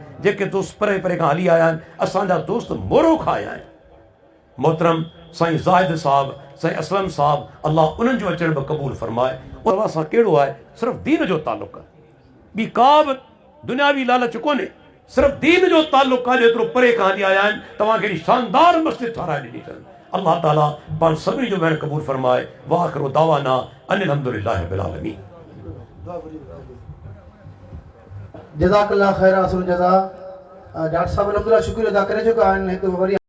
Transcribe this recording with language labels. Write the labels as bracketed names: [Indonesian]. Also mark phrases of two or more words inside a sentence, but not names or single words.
[Sindhi] जेके दोस्त परे परे खां हली आया आहिनि, असांजा दोस्त मोरो खां आया आहिनि, मोहतरम साईं ज़ाहिद साहब, साईं असलम साहब, अल्लाह उन्हनि जो अचण बि क़बूल फ़रमाए। और असां कहिड़ो आहे, सिर्फ़ु दीन जो ताल्लुक़, ॿी का बि दुनियावी लालच कोन्हे, सिर्फ़ु दीन जो ताल्लुक़ आहे। एतिरो परे खां हली आया आहिनि, तव्हांखे एॾी शानदार मस्जिद ठाराए ॾिनी अथनि। अल्लाह ताला पाण सभिनी जो वेण क़बूल फ़रमाए। [Arabic] وآخر دعوانا أن الحمد لله رب العالمين. جزاك الله خير، أحسن الجزاء. [Sindhi] डॉक्टर साहब अलहमदुलिल्लाह शुक्रिया अदा करे चुका आहिनि। हिकु वरी